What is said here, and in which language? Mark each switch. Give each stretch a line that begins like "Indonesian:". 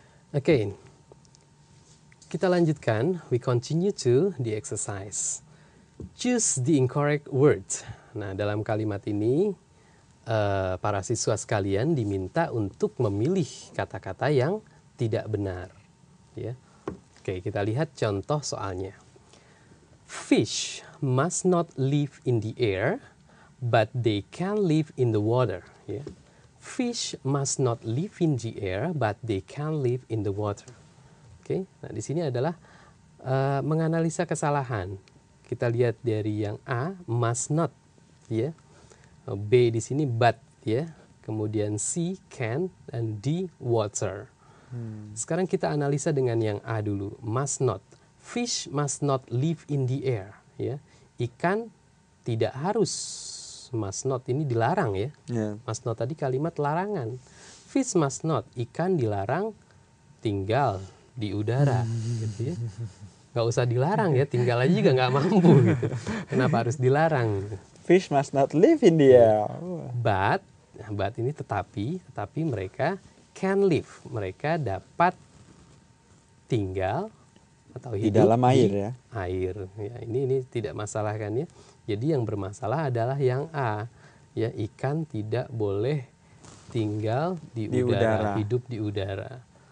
English: Oke.
Indonesian: Kita lanjutkan,
English: we continue to the exercise. Choose the incorrect word.
Indonesian: Nah, dalam kalimat ini, para siswa sekalian diminta untuk memilih kata-kata yang tidak benar. Ya. Oke, kita lihat contoh soalnya.
English: Fish must not live in the air, but they can live in the water. Ya. Fish must not live in the air, but they can live in the water.
Indonesian: Oke, nah di sini adalah menganalisa kesalahan. Kita lihat dari yang A, must not, ya. B di sini but, ya. Kemudian C, can, dan D, water. Sekarang kita analisa dengan yang A dulu, must not.
English: Fish must not live in the air,
Indonesian: ya. Ikan tidak harus, must not ini dilarang ya.
English: Yeah.
Indonesian: Must not tadi kalimat larangan.
English: Fish must not,
Indonesian: ikan dilarang tinggal di udara, gitu ya. Nggak usah dilarang ya, tinggal aja juga nggak mampu gitu. Kenapa harus dilarang?
English: Fish must not live in the air.
Indonesian: But ini tetapi mereka can live. Mereka dapat tinggal atau hidup Di dalam air di ya. Air. Ya, ini tidak masalah kan ya. Jadi yang bermasalah adalah yang A. Ya, ikan tidak boleh tinggal di udara, hidup di udara.